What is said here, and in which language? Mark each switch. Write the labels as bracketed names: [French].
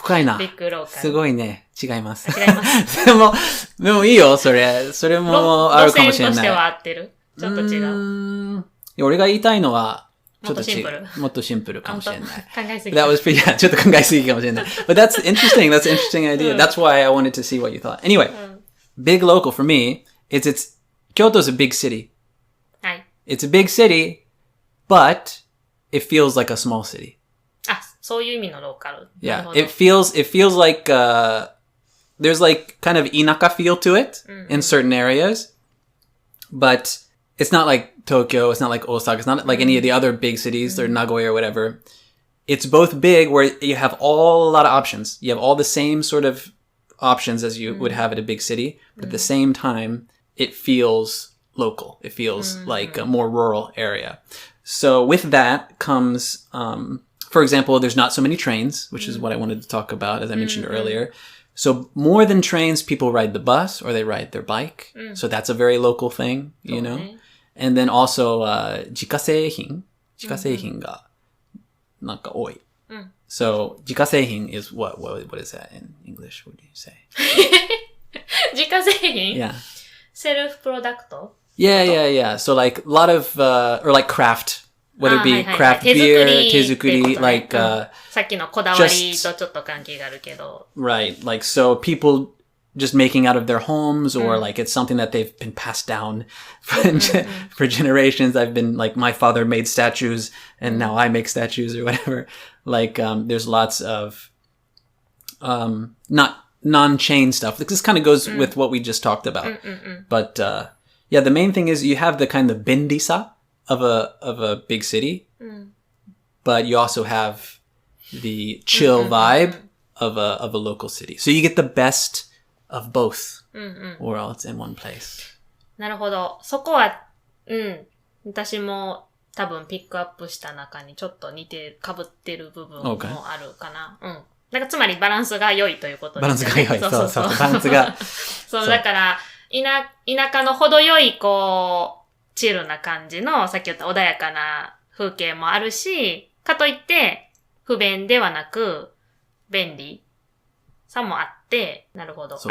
[Japanese] 深いな。ビッグローカル。すごいね。違います。違います。でもいいよ、それ。それもあるかもしれない。路線としては合ってる。ちょっと違う。俺が言いたいのは、もっとシンプル。もっとシンプルかもしれない。考えすぎ。 [English] That was pretty, yeah, [Japanese] ちょっと考えすぎかもしれない。 [English] But that's interesting. That's an interesting idea. That's why I wanted to see what you thought. Anyway, big local for me, Kyoto's a big city. [Japanese] はい。 [English] It's a big city, but it feels like a small city. [Japanese] そういう意味のローカル。 [English] Yeah, it feels like, there's like kind of inaka feel to it in certain areas, but it's not like Tokyo, it's not like Osaka, it's not like any of the other big cities or Nagoya or whatever. It's both big where you have a lot of options. You have all the same sort of options as you would have at a big city, but at the same time, it feels local. It feels like a more rural area. So with that comes, for example, there's not so many trains, which is what I wanted to talk about, as I mentioned earlier. So more than trains, people ride the bus or they ride their bike. So that's a very local thing, you know? And then also, [Japanese] 自家製品がなんか多い. [English] So, 自家製品 is what is that in English? What do you say? [Japanese] 自家製品? [English] Yeah. Self-product? Yeah. So like a lot of, or like craft, whether it be craft beer, 手作り, like, [Japanese] さっきのこだわりとちょっと関係があるけど. [English] Right. Like, so people just making out of their homes or like it's something that they've been passed down for generations. I've been like, my father made statues and now I make statues or whatever. Like, there's lots of, not non-chain stuff. This kind of goes with what we just talked about. But, yeah, the main thing is you have the kind of bendisa of a big city, but you also have the chill vibe of a local city. So you get the best of both worlds in one place. [Japanese] なるほど。そこは、私も多分ピックアップした中にちょっと似てる、被ってる部分もあるかな。なんかつまりバランスが良いということですね。バランスが良い。そう。バランスが。そう、だから、田舎の程よい、チルな感じの、さっき言った穏やかな風景もあるし、かといって、不便ではなく、便利さもあって、なるほど。